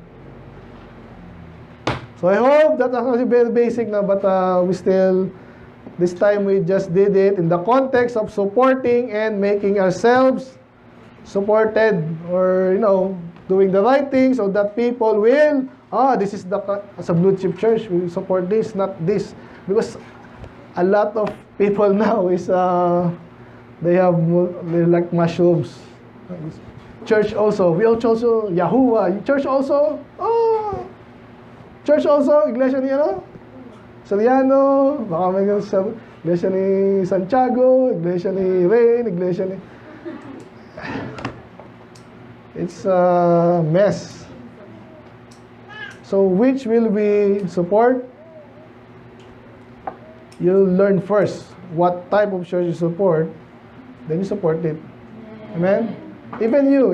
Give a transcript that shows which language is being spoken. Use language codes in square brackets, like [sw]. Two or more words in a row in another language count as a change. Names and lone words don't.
[en] So I hope that actually very basic na, but we still, this time we just did it in the context of supporting and making ourselves supported, or doing the right thing so that people will, this is as a blue chip church, we support this, not this. Because a lot of people now is, they're like mushrooms. Church also, we also, Yahuwah, church also, church also, [tl] iglesia ni Soriano, baka may iglesia ni Santiago, iglesia ni Rain, iglesia ni... [en] It's a mess. So which will we support? You'll learn first what type of church you support, then you support it. Amen? Even you.